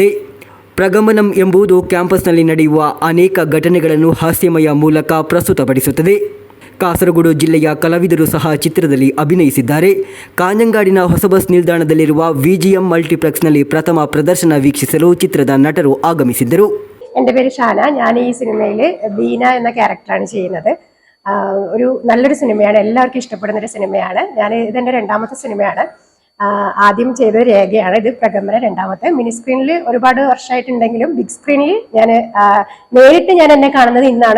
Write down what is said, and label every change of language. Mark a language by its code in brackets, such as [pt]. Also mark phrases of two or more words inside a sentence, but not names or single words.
[kn] ಪ್ರಗಮನಂ ಎಂಬುದು ಕ್ಯಾಂಪಸ್ನಲ್ಲಿ ನಡೆಯುವ ಅನೇಕ ಘಟನೆಗಳನ್ನು ಹಾಸ್ಯಮಯ ಮೂಲಕ ಪ್ರಸ್ತುತಪಡಿಸುತ್ತದೆ. ಕಾಸರಗೋಡು ಜಿಲ್ಲೆಯ ಕಲಾವಿದರು ಸಹ ಚಿತ್ರದಲ್ಲಿ ಅಭಿನಯಿಸಿದ್ದಾರೆ. ಕಾಂಜಂಗಾಡಿನ ಹೊಸ ಬಸ್ ನಿಲ್ದಾಣದಲ್ಲಿರುವ VGM ಮಲ್ಟಿಪ್ಲೆಕ್ಸ್ನಲ್ಲಿ ಪ್ರಥಮ ಪ್ರದರ್ಶನ ವೀಕ್ಷಿಸಲು ಚಿತ್ರದ ನಟರು ಆಗಮಿಸಿದ್ದರು. [ml] എൻ്റെ പേര് ഷാന. ഞാൻ ഈ സിനിമയിൽ ബീന എന്ന ക്യാരക്ടറാണ് ചെയ്യുന്നത്. ഒരു നല്ലൊരു സിനിമയാണ്, എല്ലാവർക്കും ഇഷ്ടപ്പെടുന്നൊരു സിനിമയാണ്. ഇതെൻ്റെ 2ാമത്തെ സിനിമയാണ്. ആദ്യം ചെയ്തത് രേഖയാണ്, ഇത് പ്രകമ്പന 2ാമത്തെ. മിനി സ്ക്രീനിൽ ഒരുപാട് വർഷമായിട്ടുണ്ടെങ്കിലും ബിഗ് സ്ക്രീനിൽ നേരിട്ട് ഞാൻ എന്നെ കാണുന്നത് ഇന്നാണ്.